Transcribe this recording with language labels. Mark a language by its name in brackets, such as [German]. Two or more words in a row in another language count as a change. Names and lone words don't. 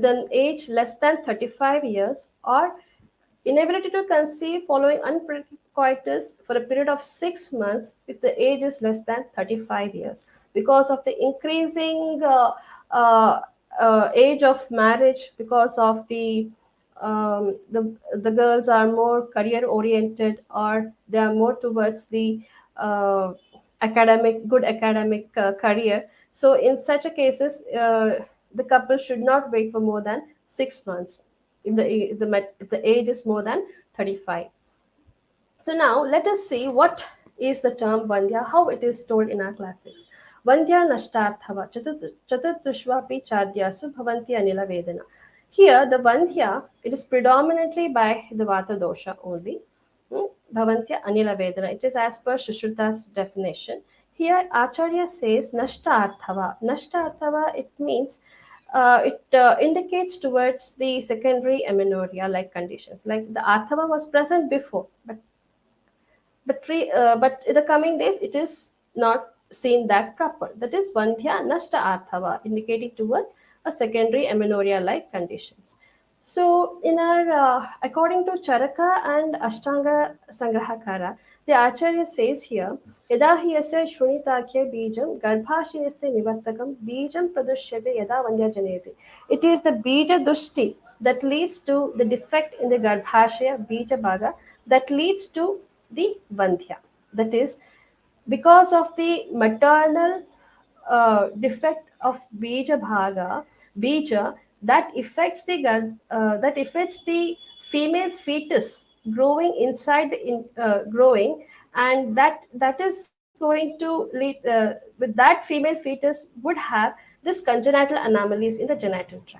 [English] an age less than 35 years, or inability to conceive following unprotected coitus for a period of 6 months if the age is less than 35 years, because of the increasing uh, age of marriage, because of the girls are more career oriented, or they are more towards the uh, good academic career. So in such a cases, the couple should not wait for more than 6 months if the age is more than 35. So now let us see what is the term Vandhya, how it is told in our classics. [Sanskrit] Vandhya nashtarthava chaturtushvapi chadyasu bhavanti anila vedana. [English] Here the Vandhya, it is predominantly by the [Sanskrit] Vata dosha [English] only. [Sanskrit] Bhavantya anila vedana. [English] It is as per Shushruta's definition. Here Acharya says nashtarthava. Nashtarthava, it means it indicates towards the secondary amenorrhea like conditions. Like the arthava was present before, but in the coming days it is not seen that proper. That is [Sanskrit] Vandhya Nashta Arthava, [English] indicating towards a secondary amenorrhea like conditions. So, in our according to Charaka and Ashtanga Sangrahakara, the Acharya says here, [Sanskrit] Yada hi yasya shrunitakya bijam garbhashinaste nivartakam bijam pradushyate yada vandya janeti. [English] It is the [Sanskrit] bija dushti [English] that leads to the defect in the [Sanskrit] garbhashaya bija bhaga, [English] that leads to the vandhya. That is, because of the maternal defect of [Sanskrit] bija bhaga, [English] bija, that affects the female fetus growing inside growing, and that is going to lead with that female fetus would have this congenital anomalies in the genital tract.